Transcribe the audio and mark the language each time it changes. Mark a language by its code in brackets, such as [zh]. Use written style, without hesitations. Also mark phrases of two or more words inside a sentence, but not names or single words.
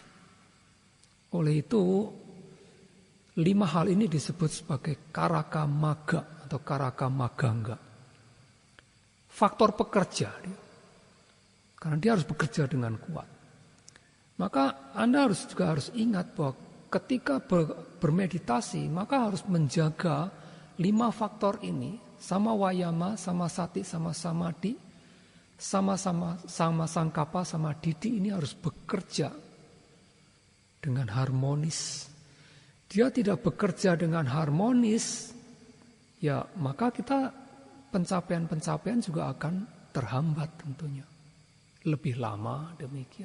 [id] Oleh itu 5 hal ini disebut sebagai [pi] karaka magga [id] atau [pi] karaka magangga. [id] Faktor pekerja dia. Karena dia harus bekerja dengan kuat. Maka Anda juga harus ingat bahwa ketika bermeditasi maka harus menjaga 5 faktor ini, [pi] sama wayama, sama sati, sama samadhi, sama sangkapa, sama didi, [id] ini harus bekerja dengan harmonis. Dia tidak bekerja dengan harmonis, ya maka kita pencapaian juga akan terhambat tentunya. Lebih lama demikian.